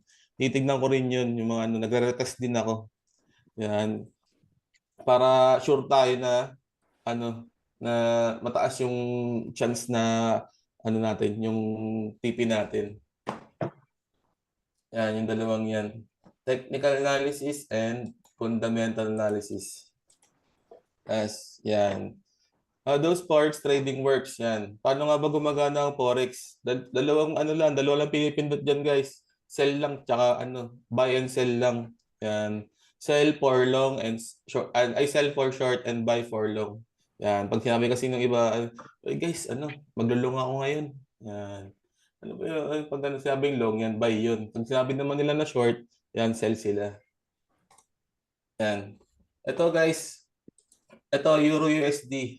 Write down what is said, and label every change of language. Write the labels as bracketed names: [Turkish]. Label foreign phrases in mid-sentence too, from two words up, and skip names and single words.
[Filipino] Titignan ko rin yun, yung mga nagre-retest din ako. Yan. Para sure tayo na na mataas yung chance na natin, yung TP natin. Yan, yung dalawang yan. [English] Technical analysis and fundamental analysis. [Filipino] Yan. [English] Those forex trading works, [Filipino] yan. Paano nga ba gumagana ang forex? Dalawang lang pinipindot dyan, guys. Sell lang, tsaka [English] buy and sell [Filipino] lang. Yan. [English] Sell for long and short, I sell for short and buy for long. [Filipino] Yan. Pag sinabi kasi ng iba, guys, maglulong ako ngayon. Yan. Ano ba yun? Pag ano, sinabing long, yan, buy yun. Pag sinabi naman nila na short, yan, sell sila. Yan. Ito guys, ito Euro USD.